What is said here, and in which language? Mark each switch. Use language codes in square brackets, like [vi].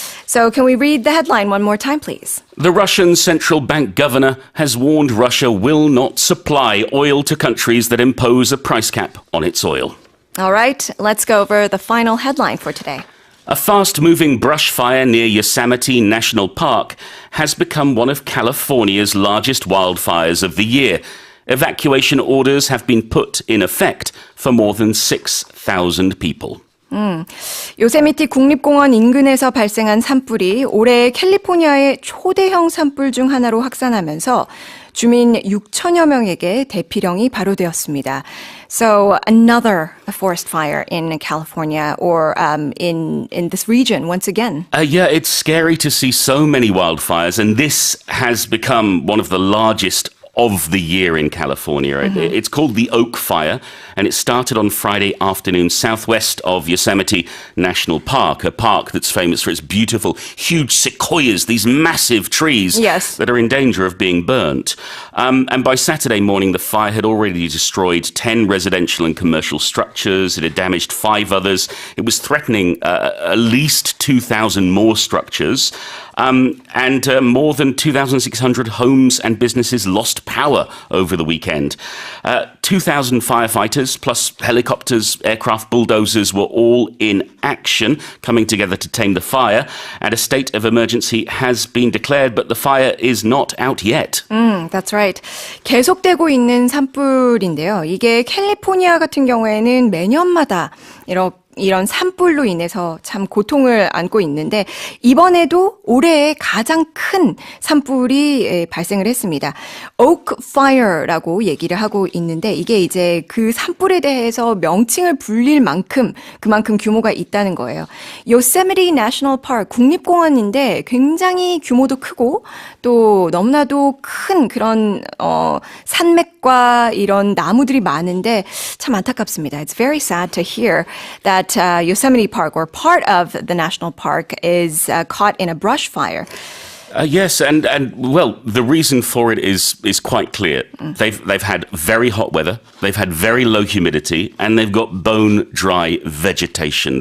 [en] So can we read the headline one more time, please? The Russian central bank governor has warned Russia will not supply oil to countries that impose a price cap on its oil. All right, let's go over the final headline for today. A fast-moving brush fire near Yosemite National Park has become one of California's largest wildfires of the year. Evacuation orders have been put in effect for more than 6,000 people. [ko] 요세미티 국립공원 인근에서 발생한 산불이 올해 캘리포니아의 초대형 산불 중 하나로 확산하면서 주민 6천여 명에게 대피령이 발효되었습니다. [en] So another forest fire in California or in this region once again. Yeah, it's scary to see so many wildfires, and this has become one of the largest of the year in California. It's called the Oak Fire, and it started on Friday afternoon southwest of Yosemite National Park, a park that's famous for its beautiful, huge sequoias, these massive trees Yes. that are in danger of being burnt. And by Saturday morning, the fire had already destroyed 10 residential and commercial structures. It had damaged 5 others. It was threatening at least 2,000 more structures. And more than 2,600 homes and businesses lost power over the weekend. 2,000 firefighters plus helicopters, aircraft, bulldozers were all in action, coming together to tame the fire. And a state of emergency has been declared, but the fire is not out yet. That's right. [ko] 계속되고 있는 산불인데요. 이게 캘리포니아 같은 경우에는 매년마다 이런 산불로 인해서 참 고통을 안고 있는데 이번에도 올해의 가장 큰 산불이 발생을 했습니다. Oak Fire라고 얘기를 하고 있는데 이게 이제 그 산불에 대해서 명칭을 불릴 만큼 그만큼 규모가 있다는 거예요. Yosemite National Park 국립공원인데 굉장히 규모도 크고 또 너무나도 큰 그런 산맥과 이런 나무들이 많은데 참 안타깝습니다. [en] It's very sad to hear that Yosemite Park or part of the national park is caught in a brush fire. Yes, and well, the reason for it is quite clear. They've had very hot weather, they've had very low humidity, and they've got bone dry vegetation.